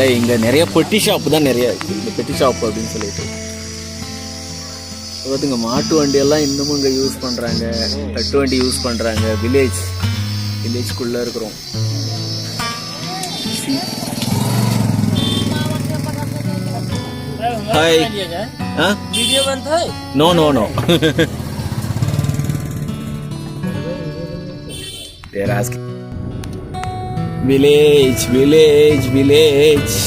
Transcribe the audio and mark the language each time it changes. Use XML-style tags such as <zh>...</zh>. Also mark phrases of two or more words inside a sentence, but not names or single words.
<ta>இங்கே நிறைய பெட்டி ஷாப்பு தான் நிறைய இருக்குது. இந்த பெட்டி ஷாப் அப்படின்னு சொல்லிட்டு பார்த்துங்க, மாட்டு வண்டியெல்லாம் இன்னமும் இங்கே யூஸ் பண்ணுறாங்க, தட்டு வண்டி யூஸ் பண்ணுறாங்க. வில்லேஜ்குள்ளே இருக்கிறோம். ஹாய். ஆ,</ta> <kn>ವಿಡಿಯೋ ಬಂತ</kn> <en>no no no. They're asking. Village, village, village.</en>